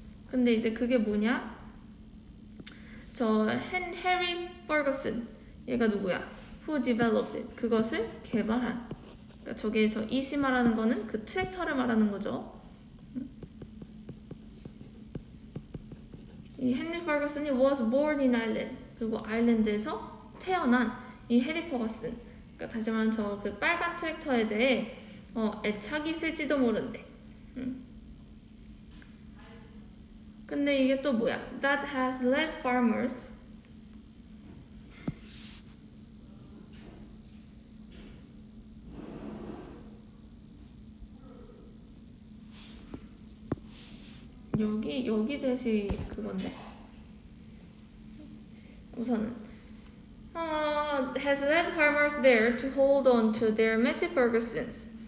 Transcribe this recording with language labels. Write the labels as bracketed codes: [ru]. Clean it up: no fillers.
[ko] 근데 이제 그게 뭐냐? 저 해리 퍼거슨 얘가 누구야? [en] Who developed it? [ko] 그것을 개발한. 그러니까 저게 저 이시 말하는 거는 그 트랙터를 말하는 거죠. [en] 이 헨리 퍼거슨이 was born in Ireland. [ko] 그리고 아일랜드에서 태어난 이 해리 퍼거슨. 그러니까 다시 말하면 저 그 빨간 트랙터에 대해 애착이 있을지도 모른대. 근데 이게 또 뭐야? [en] That has led farmers [ko] 여기 대시 그건데 우선은 [en] has led farmers there to hold on to their Massey Fergusons.